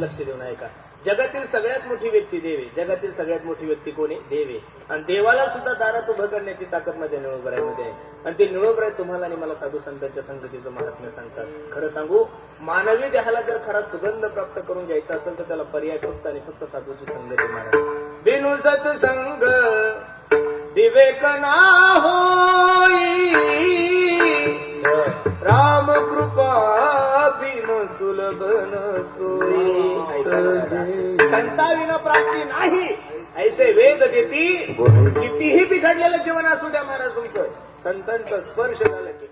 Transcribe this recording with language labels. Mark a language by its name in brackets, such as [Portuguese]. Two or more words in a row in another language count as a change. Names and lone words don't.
[Marathi] लक्ष देऊन ऐका, जगातील सगळ्यात मोठी व्यक्ती देव आहे. जगातील सगळ्यात मोठी व्यक्ती कोण आहे, देव आहे. आणि देवाला सुद्धा दारात उभं करण्याची ताकद माझ्या निळोबरायमध्ये आहे. आणि ते निळोबराय तुम्हाला आणि मला साधू संतांच्या संगतीचं महात्म्य सांगतात. खरं सांगू, मानवी देहाला जर खरा सुगंध प्राप्त करून घ्यायचा असेल तर त्याला पर्याय फक्त आणि फक्त साधूची संगती महाराज. [Awadhi] बिनु सत्संग विवेक ना होई, राम कृपा बिन सुलभ न सोई. [Marathi] संताविना प्राप्ती नाही ऐसे वेद देती. कितीही बिघडलेलं जीवन असू द्या महाराज तुमचं, संतांचा स्पर्श झाला की